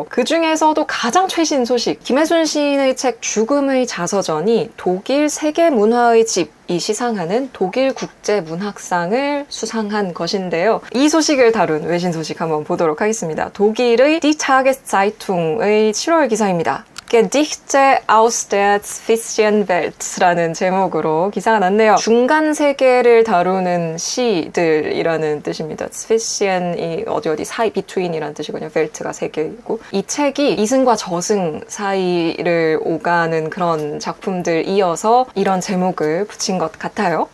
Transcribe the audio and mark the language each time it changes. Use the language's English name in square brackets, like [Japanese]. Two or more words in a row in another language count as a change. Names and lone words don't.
[Korean] 그 중에서도 가장 최신 소식, 김혜순 시인의 책 죽음의 자서전이 독일 세계문화의 집이 시상하는 독일 국제문학상을 수상한 것인데요. 이 소식을 다룬 외신 소식 한번 보도록 하겠습니다. 독일의 Die Tageszeitung 의 7월 기사입니다. Gedichte aus der Zwischenwelt라는 제목으로 기사가 났네요. 중간 세계를 다루는 시들이라는 뜻입니다. Zwischen이 어디 사이, between이라는 뜻이거든요. Welt가 세계이고 이 책이 이승과 저승 사이를 오가는 그런 작품들이어서 이런 제목을 붙인 것 같아요.